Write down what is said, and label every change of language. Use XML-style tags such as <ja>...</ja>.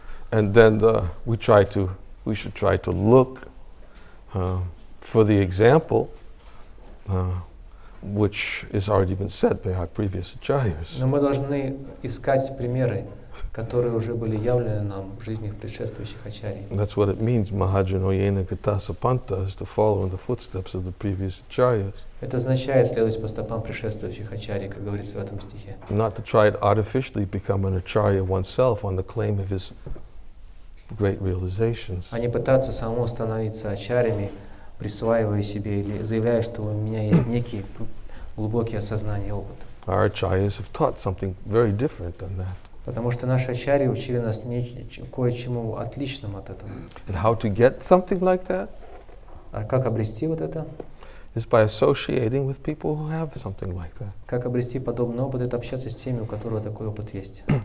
<en>And then we should try to look for the example which has already been set by our previous acharyas.</en> <ru>Но мы должны искать примеры, которые уже были явлены нам в жизни предшествующих ачарий.</ru> <en>That's what it means,</en> <sa>Mahajano Yena Gatasa Panta,</sa> <en>is to follow in the footsteps of the previous acharyas.</en> <ru>Это означает следовать по стопам предшествующих ачарий, как говорится в этом стихе.</ru> <en>Not to try to artificially become an acharya oneself on the claim of his great realizations.</en> <ru>А не пытаться самому становиться ачарями, присваивая себе или заявляя, что у меня есть некий глубокий осознание и опыт.</ru> <en>Our acharyas have taught something very different than that.</en> <ru>Потому что наши ачарьи учили нас кое-чему отличному от этого.</ru> <en>And how to get something like that?</en> <ru>А как обрести вот это?</ru> <en>Is by associating with people who have something like that.</en> <ru>Как обрести подобный опыт? Это общаться с теми, у которых такой опыт есть.</ru>